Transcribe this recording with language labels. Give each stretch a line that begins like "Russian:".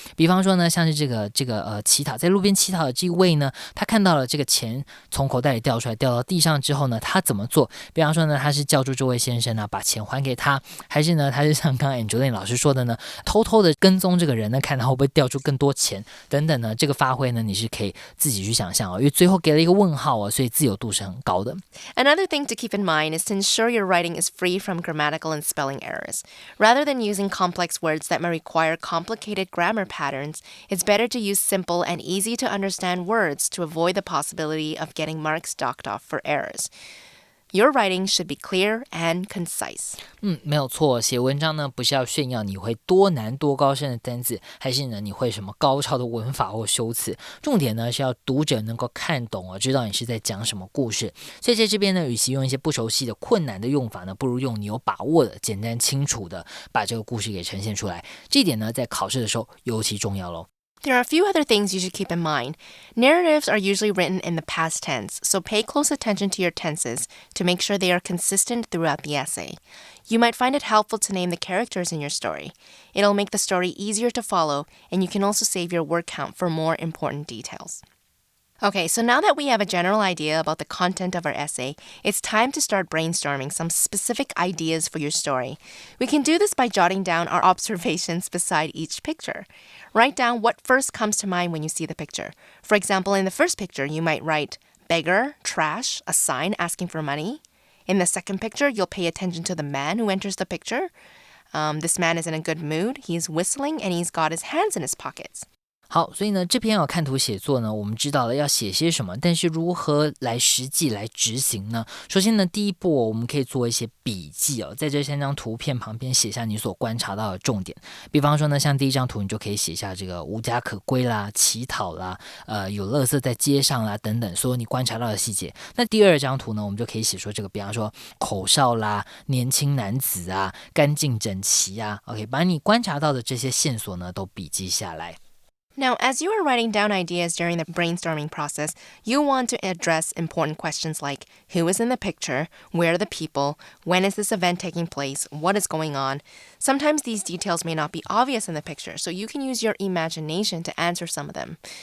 Chinese: 比方说呢，像是这个乞讨在路边乞讨的这一位呢，他看到了这个钱从口袋里掉出来，掉到地上之后呢，他怎么做？比方说呢，他是叫住这位先生把钱还给他，还是呢，他是像刚刚 Angeline 老师说的呢，偷偷的跟踪这个人呢，看他会不会掉出更多钱等等呢，这个发挥呢，你是可以自己去想象因为最后给了一个问号所以自由度是很高的。
English: Another thing to keep in mind is to ensure your writing is free from grammatical and spelling errors. Rather than using complex words that may require complicated grammar patterns, it's better to use simple and easy to understand words to avoid the possibility of getting marks docked off for errors.Your writing should be clear and concise.
Chinese: 没有错，写文章呢不是要炫耀你会多难多高深的单字，还是呢你会什么高超的文法或修辞，重点呢是要读者能够看懂知道你是在讲什么故事。所以在这边呢，与其用一些不熟悉的困难的用法呢，不如用你有把握的简单清楚的把这个故事给呈现出来。这一点呢在考试的时候尤其重要咯。
English: There are a few other things you should keep in mind. Narratives are usually written in the past tense, so pay close attention to your tenses to make sure they are consistent throughout the essay. You might find it helpful to name the characters in your story. It'll make the story easier to follow, and you can also save your word count for more important details. Okay, so now that we have a general idea about the content of our essay, it's time to start brainstorming some specific ideas for your story. We can do this by jotting down our observations beside each picture. Write down what first comes to mind when you see the picture. For example, in the first picture, you might write beggar, trash, a sign asking for money. In the second picture, you'll pay attention to the man who enters the picture. This man is in a good mood. He's whistling and he's got his hands in his pockets.
Chinese: 好，所以呢，这篇看图写作呢，我们知道了要写些什么，但是如何来实际来执行呢？首先呢，第一步我们可以做一些笔记在这3张图片旁边写下你所观察到的重点。比方说呢，像第一张图，你就可以写下这个无家可归啦、乞讨啦、有垃圾在街上啦等等，所有你观察到的细节。那第二张图呢，我们就可以写说这个，比方说口哨啦、年轻男子啊、干净整齐啊 ，OK， 把你观察到的这些线索呢都笔记下来。
English: Now, as you are writing down ideas during the brainstorming process, you want to address important questions like who is in the picture, where are the people, when is this event taking place, what is going on. Sometimes these details may not be obvious in the picture, so you can use your imagination to answer some of them.